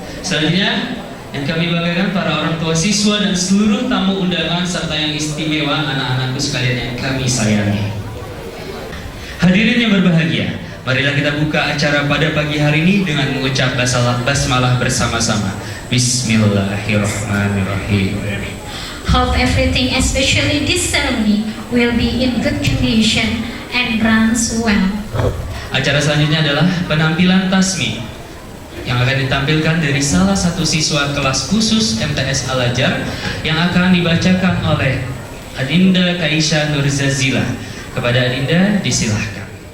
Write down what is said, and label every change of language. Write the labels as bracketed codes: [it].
[id] Selanjutnya yang kami banggakan para orang tua siswa dan seluruh tamu undangan serta yang istimewa anak-anakku sekalian yang kami sayangi. Hadirin yang berbahagia, marilah kita buka acara pada pagi hari ini dengan mengucap basmalah bersama-sama. [ar] Bismillahirrahmanirrahim. [en] Hope everything, especially this ceremony, will be in good condition and runs well. [id] Acara selanjutnya adalah penampilan tasmi yang akan ditampilkan dari salah satu siswa kelas khusus MTS Al-Azhar yang akan dibacakan oleh Adinda Kaisha Nurzazila. Kepada Adinda disilahkan.